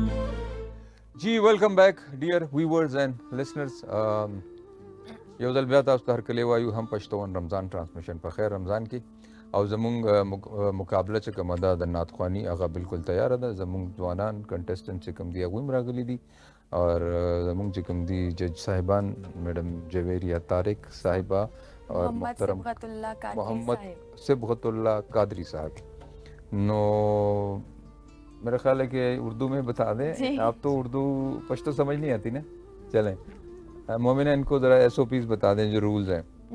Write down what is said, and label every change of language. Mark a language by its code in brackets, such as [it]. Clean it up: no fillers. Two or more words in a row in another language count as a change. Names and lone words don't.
[ps] جی [en] welcome back dear viewers and listeners [ps] یو ځل بیا تاسو ته هرکلی وایو هم پښتون رمضان ټرانسمیشن په خیر رمضان کې او زمونږ مقابله چې کومه ده د ناتخواني هغه بالکل تیاره ده زمونږ ځوانان کنټسټنټ چې کوم دي هغوی هم راغلي دي اور زمونږ چې کوم دي جج صاحبان میډم جویریه طارق صاحبه اور محترم محمد صبغت اللہ قادری صاحب نو [ur] میرا خیال ہے کہ اردو میں بتا دیں آپ تو اردو پشتو سمجھ نہیں آتی نا چلیں مومنہ ان کو ذرا ایس او پیز بتا دیں جو رولز ہیں